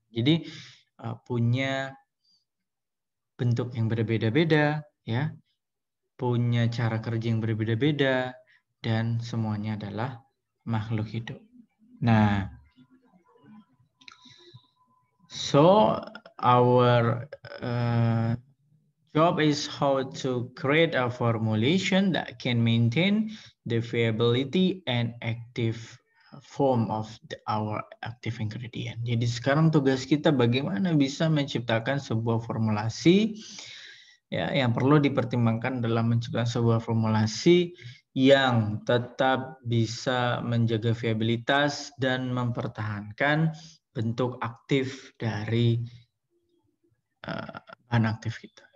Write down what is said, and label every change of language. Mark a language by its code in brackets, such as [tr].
[id] Jadi punya bentuk yang berbeda-beda, ya, punya cara kerja yang berbeda-beda, dan semuanya adalah makhluk hidup. Nah, [en] so our job is how to create a formulation that can maintain the viability and active form of our active ingredient. [id] Jadi sekarang tugas kita bagaimana bisa menciptakan sebuah formulasi ya yang perlu dipertimbangkan dalam menciptakan sebuah formulasi yang tetap bisa menjaga viabilitas dan mempertahankan bentuk aktif dari bahan aktif kita.